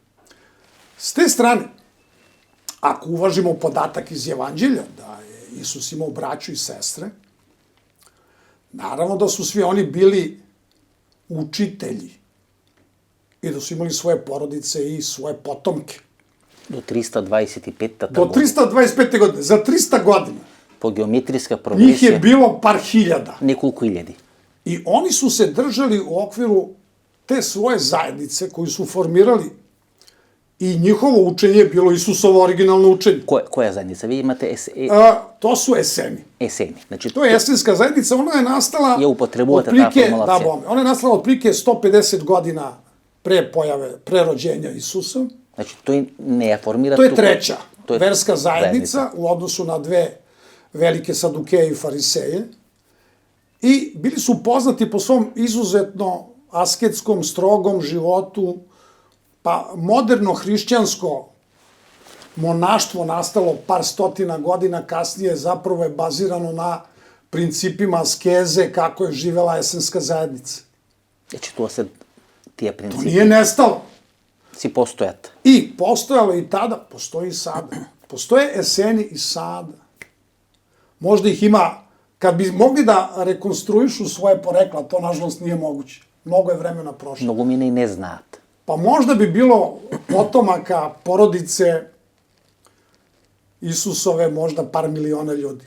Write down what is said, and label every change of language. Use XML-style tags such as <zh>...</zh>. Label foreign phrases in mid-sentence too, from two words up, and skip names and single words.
<sr>S te strane, ako uvažimo podatak iz Evanđelja, da je Isus imao braću i sestre, naravno da su svi oni bili učitelji i da su imali svoje porodice i svoje potomke.</sr> <mk>До 325-та</mk> <sr>Do 325. godine, za 300 godina,</sr> <mk>по геометриска</mk> <sr>njih je</sr> <mk>прогресија</mk> <sr>bilo par hiljada.</sr> <mk>неколку илјади.</mk> <sr>I oni su se držali u okviru te svoje zajednice koju su formirali i njihovo učenje je bilo Isusovo originalno učenje.</sr> <mk>Која заедница? Ви имате</mk> <sr>To su eseni.</sr> <mk>есени. Значи</mk> <sr>To je esenska zajednica, ona je nastala</sr> <mk>Je upotrebujete ta</mk> <sr>otprilike,</sr> <mk>formulacija.</mk> <sr>da, bome, ona je nastala otprilike 150 godina pre rođenja Isusa.</sr> <mk>Значи тој не ја формира</mk> <sr>To je</sr> <mk>туку-</mk> <sr>treća to je verska zajednica u odnosu na dve velike sadukeje i fariseje. I bili su poznati po svom izuzetno asketskom, strogom životu, pa moderno hrišćansko monaštvo nastalo par stotina godina kasnije zapravo je bazirano na principima askeze kako je živela esenska zajednica.</sr> <mk>Значи тоа се тие</mk> <sr>To</sr> <mk>принципи</mk> <sr>nije nestalo.</sr> <mk>си постојат.</mk> <sr>I postojalo i tada, postoji i sada. Postoje eseni i sada. Možda ih ima Kad bi mogli da rekonstruišu svoje porekla, to nažalost nije moguće. Mnogo je vremena prošlo.</sr> <mk>Mnogo mine i ne znate.</mk> <sr>Pa možda bi bilo potomaka, porodice Isusove, možda par miliona ljudi.</sr>